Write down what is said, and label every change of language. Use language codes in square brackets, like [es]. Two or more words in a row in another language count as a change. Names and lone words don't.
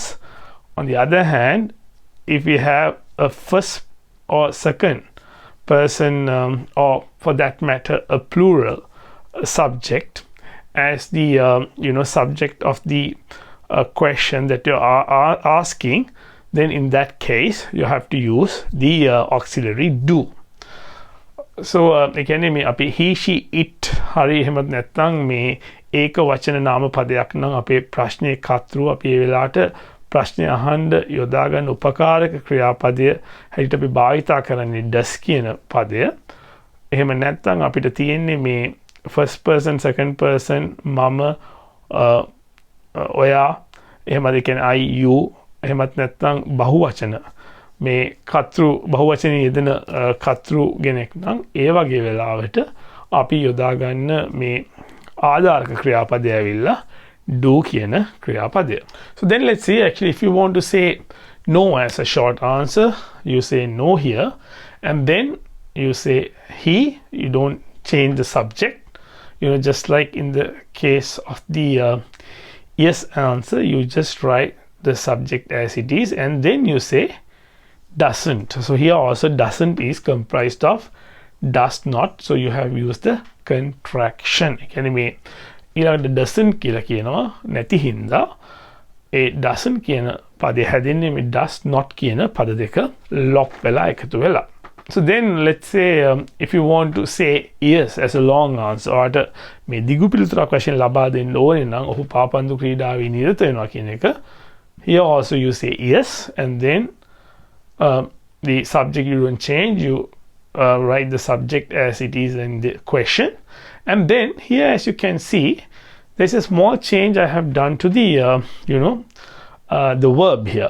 [en] On the other hand, if we have a first or second person or for that matter a plural subject as the subject of the question that you are asking, then in that case you have to use the auxiliary do. So again [si] මේ අපි [en] he, she, it [si] හරි එහෙමත් නැත්නම් මේ ඒක වචන නාම පදයක් නම් අපේ ප්‍රශ්නයේ කතෘ අපි ඒ වෙලාවට ප්‍රශ්නය අහන්න යොදා ගන්න උපකාරක ක්‍රියාපදය හැටියට අපි භාවිතා කරන්නේ does කියන පදය. එහෙම නැත්නම් අපිට තියෙන්නේ මේ [en] first person, second person, [si] මම, ඔයා, එහෙමද කියන්නේ [en] I, you, [si] එහෙමත් නැත්නම් බහුවචන මේ කතෘ බහුවචනයේ යෙදෙන කතෘ ගෙනෙක් නම් ඒ වගේ වෙලාවට අපි යොදා ගන්න මේ ආධාරක ක්‍රියාපදය ඇවිල්ලා do කියන ක්‍රියාපදය. [en] So then let's see, actually if you want to say no as a short answer, you say no here, and then you say he, you don't change the subject, just like in the case of the yes answer, you just write the subject as it is, and then you say doesn't. So here also doesn't is comprised of does not, so you have used the contraction. [si] කියන්නේ මේ ඊළඟට doesn't කියලා කියනවා නැති හින්දා ඒ doesn't කියන පදේ හැදෙන්නේ මේ [en] does not [si] කියන පද දෙක lock වෙලා එකතු වෙලා. [en] So then let's say if you want to say yes as a long answer, or [si] මේ දිගු පිළිතුරක් වශයෙන් ලබා දෙන්න ඕනේ නම් ඔහු පාපන්දු ක්‍රීඩාවේ නිරත වෙනවා කියන එක, [en] here also you say yes, and then the subject you don't change, you write the subject as it is in the question. And then here, as you can see, there's a small change I have done to the the verb here.